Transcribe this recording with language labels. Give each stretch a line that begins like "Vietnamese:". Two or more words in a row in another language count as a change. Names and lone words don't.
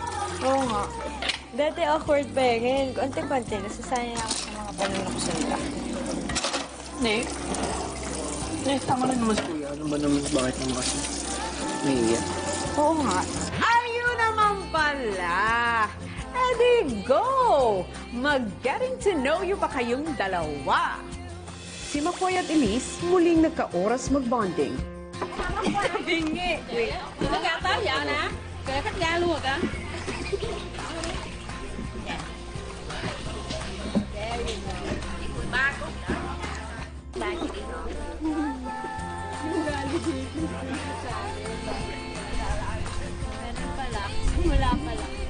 Filipino: Oo nga. Dati awkward pa eh. Ngayon, konti-konti. Nasasayang ako sa mga panunok sa nila. Nick? Nick, tama na naman si Kuya. Ano ba naman, bakit naman kasi naiiyak? Oo nga. Ayun naman pala. Edi go! Mag-
English: getting to know you
Filipino: pa kayong dalawa. Si McCoy at Elise muling nagka-oras mag-bonding. Bingi!
Vietnamese: Nó gà tới giờ nè. Kìa khách ra luôn rồi kìa.
Filipino: Meron pala. Wala pala.